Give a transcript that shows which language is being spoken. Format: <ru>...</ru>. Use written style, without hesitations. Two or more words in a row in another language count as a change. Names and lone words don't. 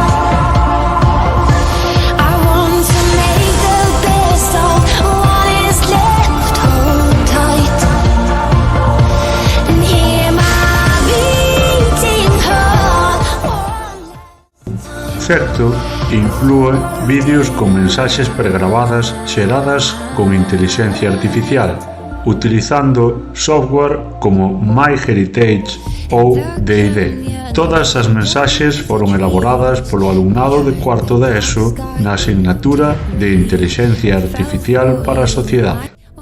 <en>I want to make the best of what is left, hold tight, and hear my beating heart one last time.</en> <gl>Certo, inclúe vídeos con mensaxes pregravadas xeradas con intelixencia artificial, utilizando software como MyHeritage ou D&D. Todas as mensaxes foron elaboradas polo alumnado de cuarto de ESO na asignatura de Intelixencia Artificial para a Sociedade.</gl>